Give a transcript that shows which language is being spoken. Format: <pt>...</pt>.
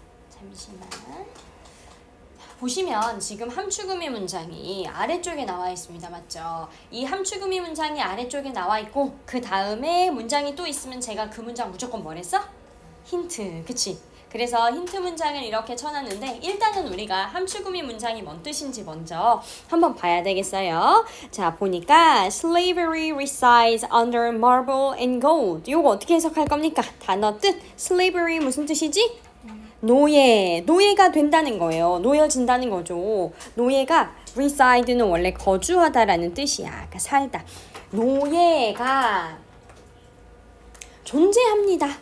<ko>잠시만. 보시면 지금 함축의미 문장이 아래쪽에 나와 있습니다. 맞죠? 이 함축의미 문장이 아래쪽에 나와 있고 그 다음에 문장이 또 있으면 제가 그 문장 무조건 뭐랬어? 힌트. 그치? 그래서 힌트 문장을 이렇게 쳐놨는데 일단은 우리가 함축의미 문장이 뭔 뜻인지 먼저 한번 봐야 되겠어요. 자, 보니까</ko> <en>slavery resides under marble and gold.</en> <ko>이거 어떻게 해석할 겁니까? 단어 뜻. slavery 무슨 뜻이지? 노예가 된다는 거예요. 놓여진다는 거죠. 노예가 reside는 원래 거주하다라는 뜻이야. 그러니까 살다. 노예가 존재합니다.</ko>